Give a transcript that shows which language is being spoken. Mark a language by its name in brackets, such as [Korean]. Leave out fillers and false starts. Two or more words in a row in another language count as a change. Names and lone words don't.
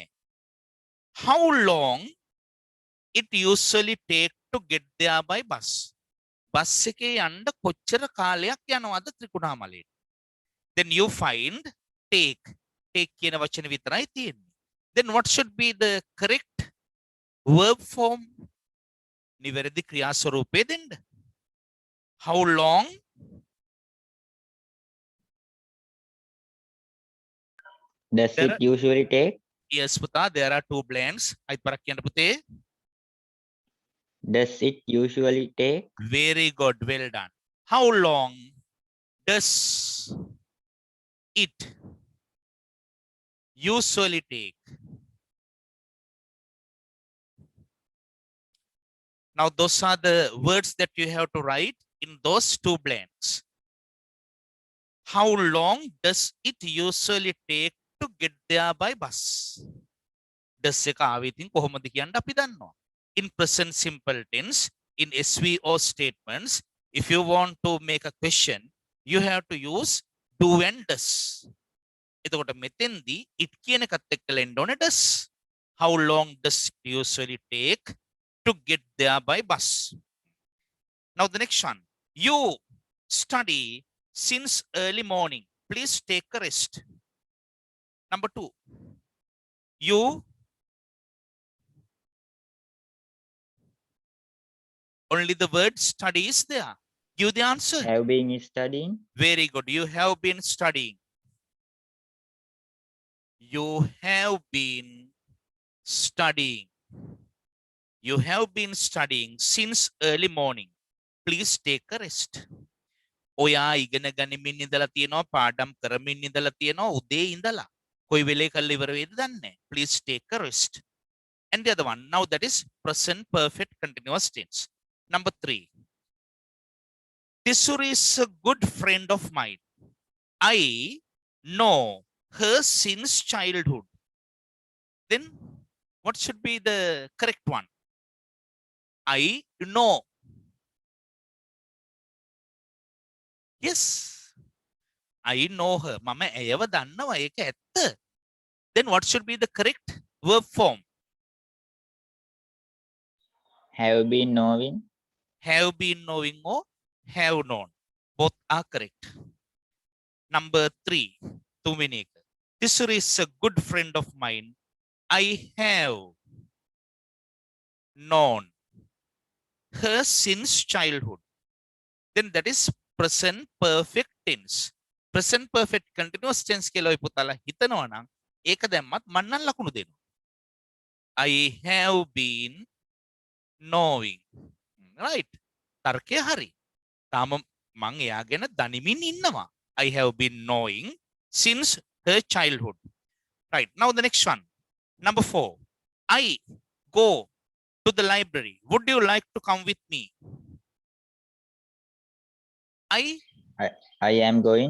[English] How long it usually take to get there by bus? [Sinhala] බස් එකේ යන්න කොච්චර කාලයක් යනවද ත්‍රිකුණාමලේට? [English] Then you find take. Take [Sinhala] කියන වචනේ විතරයි තියෙන්නේ. [English] Then what should be the correct verb form? [Sinhala] නිවැරදි ක්‍රියා ස්වරූපය දෙන්න. [English] How long? Does it usually take? Yes, පුතා, there are two blanks. [Sinhala] අයිත් පරක් කියන්න පුතේ. [English] Does it usually take? Very good, well done. How long does it usually take? Now those are the words that you have to write in those two blanks. How long does it usually take to get there by bus? [Sinhala] Does එක ආවේ ඉතින් කොහොමද කියන්න අපි දන්නවා. [English] In present simple tense, in SVO statements, if you want to make a question, you have to use do and does. [Sinhala] එතකොට මෙතෙන්දී it කියන එකත් එක්කලා එන්න ඕනේ does. [English] How long does it usually take to get there by bus? Now the next one. You study since early morning. Please take a rest. Number 2. You only the word study is there. Give the answer. Have been studying. Very good. You have been studying. You have been studying. You have been studying since early morning. Please take a rest. [Sinhala] ඔයා ඉගෙන ගනිමින් ඉඳලා තියෙනවා පාඩම් කරමින් ඉඳලා තියෙනවා උදේ ඉඳලා. කොයි වෙලේ කල්ලා ඉවර වෙයිද දන්නේ. [English] Please take a rest. And the other one, now that is present perfect continuous tense. Number 3. Tisuri is a good friend of mine. I know her since childhood. Then What should be the correct one? I know. Yes. I know her. [Sinhala] Mama එයව දන්නවා. ඒක ඇත්ත. [English] Then what should be the correct verb form? Have been knowing. Have been knowing or have known. Both are correct. Number 3. [Sinhala] තුන්වෙනි එක. [English] This is a good friend of mine. I have known her since childhood. Then that is present perfect tense. Present perfect continuous tense [Sinhala] කියලා ඔය පුතාලා හිතනවා නම් ඒක දැම්මත් මම නම් ලකුණු දෙනවා. [English] I have been knowing. Right. [Sinhala] තර්කය හරි. තාම මං එයා ගැන දනිමින් ඉන්නවා. [English] I have been knowing since her childhood. Right. Now the next one. Number 4. I go to the library. Would you like to come with me? I I am going.